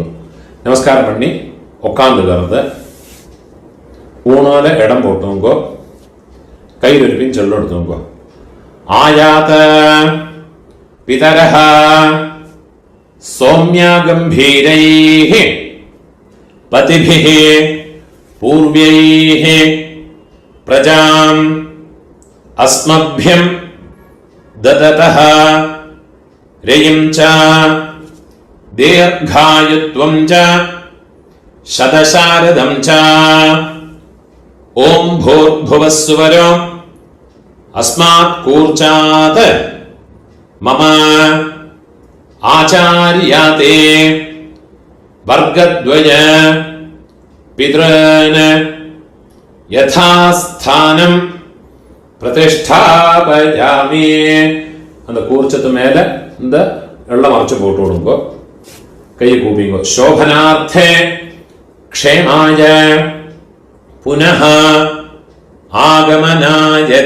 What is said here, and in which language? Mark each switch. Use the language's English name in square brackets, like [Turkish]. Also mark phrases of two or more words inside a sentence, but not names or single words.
[Tamil] நமஸ்காரம் பண்ணி உட்காந்துக்கிறது. ஊனோல இடம் போட்டுங்கோ. கையில் இருப்பின் சொல்லு எடுத்துங்கோ. [Sanskrit] आयात पितरः सोम्याः गम्भीरैः पतिभिः पूर्व्यैः प्रजाम् अस्मभ्यं ददतः रयिं च दीर्घायुत्वं च शतशारदं च ॐ भूर्भुवः सुवरो अस्मात् कूर्चात् मम आचार्याते वर्गद्वय पितॄन् यथास्थानं प्रतिष्ठापयामि. [Tamil] அந்த கூர்ச்சத்து மேல இந்த வெள்ளம் அரைச்சு போட்டு விடுங்கோ. கையை கூப்பிங்கோ. [Sanskrit] शोभनार्थे क्षेमाय पुनः आगमनाय च.